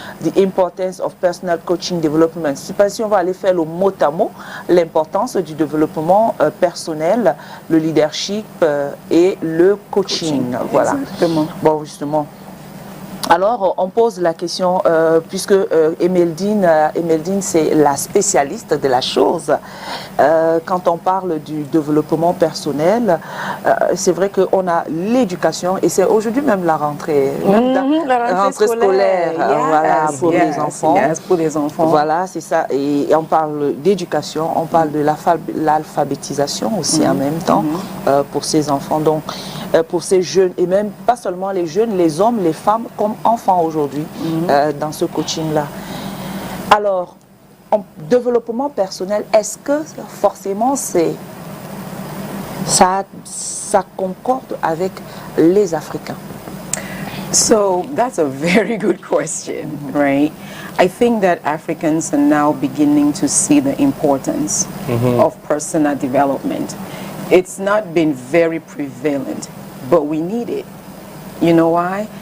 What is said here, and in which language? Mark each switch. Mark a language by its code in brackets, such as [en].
[en] The importance of personal coaching development. [fr] Je ne sais pas si on va aller faire le mot à mot, l'importance du développement personnel, le leadership et le coaching. Voilà. Exactement. Bon, justement. Alors, on pose la question, puisque Emeldine, c'est la spécialiste de la chose. Quand on parle du développement personnel, c'est vrai qu'on a l'éducation, et c'est aujourd'hui même la rentrée, la rentrée scolaire, voilà, pour les enfants. Pour les enfants. Voilà, c'est ça. Et on parle d'éducation, on parle de l'alphabétisation aussi en même temps pour ces enfants. Donc, pour ces jeunes, et même pas seulement les jeunes, les hommes, les femmes comme enfants aujourd'hui dans ce coaching-là. Alors, en développement personnel, est-ce que forcément ça concorde avec les Africains? [en] So that's a very good question, right? I think that Africans are now beginning to see the importance of personal development. It's not been very prevalent, but we need it. You know why?